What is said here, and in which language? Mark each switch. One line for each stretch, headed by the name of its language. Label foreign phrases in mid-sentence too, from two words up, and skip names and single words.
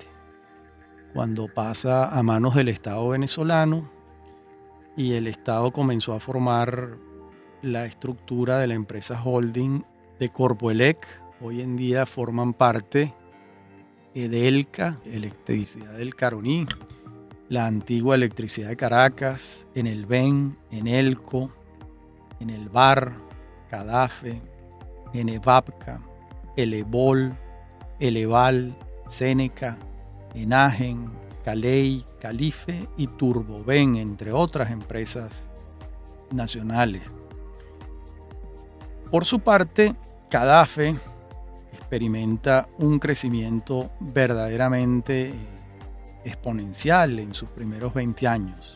Spanish: Cuando pasa a manos del Estado venezolano y el Estado comenzó a formar la estructura de la empresa holding de Corpoelec. Hoy en día forman parte Edelca, Electricidad del Caroní, la antigua Electricidad de Caracas, Enelven, Enelco, Enelvar, Cadafe, Enevapca, Elebol, Eleval, Seneca, Enagen, Caley, Calife y Turboven, entre otras empresas nacionales. Por su parte, Cadafe experimenta un crecimiento verdaderamente exponencial en sus primeros 20 años.